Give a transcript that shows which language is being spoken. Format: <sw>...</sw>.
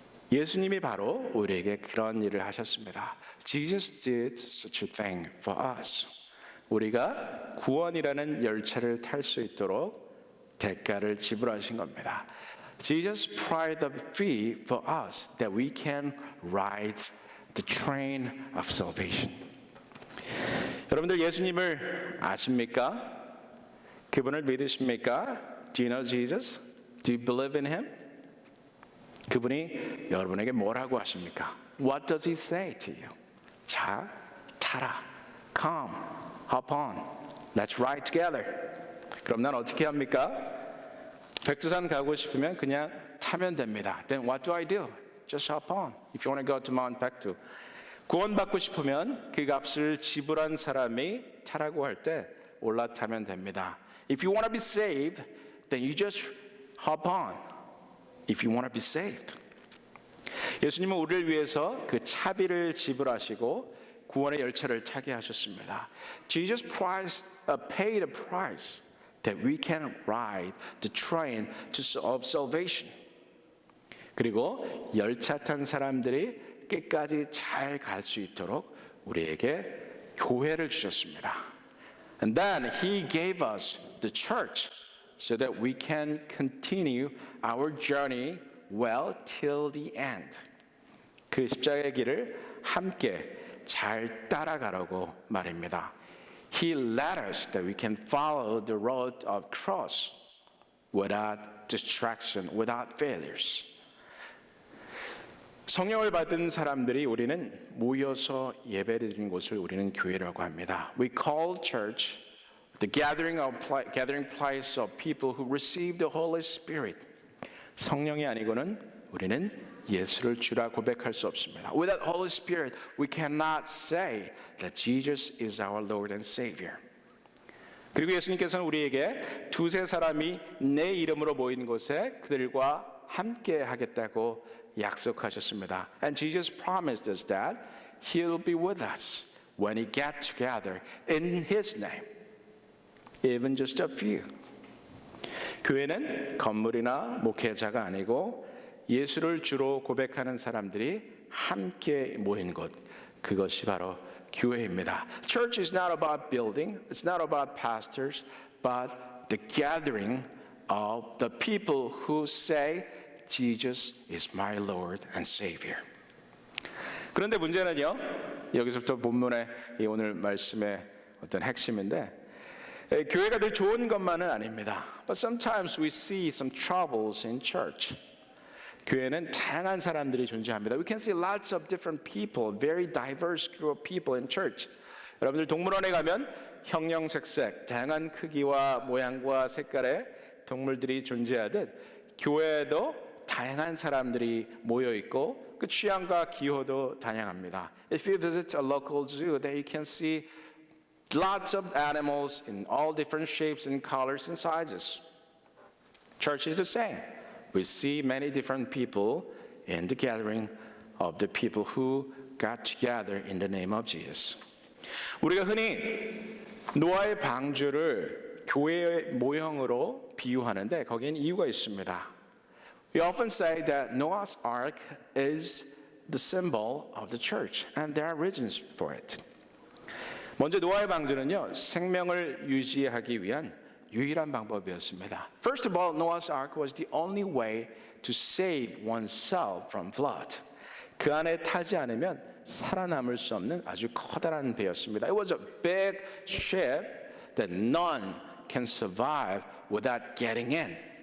<ko>예수님이 바로 우리에게 그런 일을 하셨습니다.</ko> <en>Jesus did such a thing for us.</en> <ko>우리가 구원이라는 열차를 탈 수 있도록 대가를 지불하신 겁니다.</ko> <en>Jesus paid the fee for us that we can ride the train of salvation.</en> <ko>여러분들 예수님을 아십니까? 그분을 믿으십니까?</ko> <en>Do you know Jesus? Do you believe in him?</en> <ko>그분이 여러분에게 뭐라고 하십니까?</ko> <en>What does he say to you?</en> <ko>자, 타라.</ko> <en>Come, hop on. Let's ride together.</en> <ko>그럼 난 어떻게 합니까? 백두산 가고 싶으면 그냥 타면 됩니다.</ko> <en>Then what do I do? Just hop on. If you want to go to Mount Baekdu.</en> <ko>구원받고 싶으면 그 값을 지불한 사람이 타라고 할 때 올라타면 됩니다.</ko> <en>If you want to be saved, then you just hop on. If you want to be saved.</en> <ko>예수님은 우리를 위해서 그 차비를 지불하시고 구원의 열차를 타게 하셨습니다.</ko> <en>Jesus paid a price that we can ride the train of salvation.</en> <ko>그리고 열차 탄 사람들이 끝까지 잘 갈 수 있도록 우리에게 교회를 주셨습니다.</ko> <en>And then He gave us the church so that we can continue our journey well till the end.</en> <ko>그 십자가의 길을 함께 잘 따라가라고 말입니다.</ko> <en>He led us that we can follow the road of cross without distraction, without failures.</en> <ko>성령을 받은 사람들이 우리는 모여서 예배를 드리는 곳을 우리는 교회라고 합니다.</ko> <en>We call church the gathering place of people who receive the Holy Spirit.</en> <ko>성령이 아니고는 우리는 예수를 주라 고백할 수 없습니다.</ko> <en>Without Holy Spirit, we cannot say that Jesus is our Lord and Savior.</en> <ko>그리고 예수님께서는 우리에게 두세 사람이 내 이름으로 모인 곳에 그들과 함께 하겠다고 약속하셨습니다.</ko> <en>And Jesus promised us that He'll be with us when we get together in His name, even just a few.</en> <ko>교회는 건물이나 목회자가 아니고 예수를 주로 고백하는 사람들이 함께 모인 곳, 그것이 바로 교회입니다.</ko> <en>Church is not about building, it's not about pastors, but the gathering of the people who say Jesus is my Lord and Savior.</en> <ko>그런데 문제는요, 여기서부터 본문의 오늘 말씀의 어떤 핵심인데, 교회가 늘 좋은 것만은 아닙니다.</ko> <en>But sometimes we see some troubles in church.</en> <ko>교회는 다양한 사람들이 존재합니다.</ko> <en>We can see lots of different people, very diverse group of people in church.</en> <ko>여러분들 동물원에 가면 형형색색, 다양한 크기와 모양과 색깔의 동물들이 존재하듯 교회에도 다양한 사람들이 모여 있고 그 취향과 기호도 다양합니다.</ko> <en>If you visit a local zoo, there you can see lots of animals in all different shapes and colors and sizes. Church is the same. We see many different people in the gathering of the people who got together in the name of Jesus.</en> <ko>우리가 흔히 노아의 방주를 교회의 모형으로 비유하는데 거기엔 이유가 있습니다.</ko> <en>We often say that Noah's Ark is the symbol of the church, and there are reasons for it.</en> <ko>먼저 노아의 방주는요, 생명을 유지하기 위한 유일한 방법이었습니다.</ko> <en>First of all, Noah's Ark was the only way to save oneself from flood.</en> <ko>그 안에 타지 않으면 살아남을 수 없는 아주 커다란 배였습니다.</ko> <en>It was a big ship that none can survive without getting in.</en>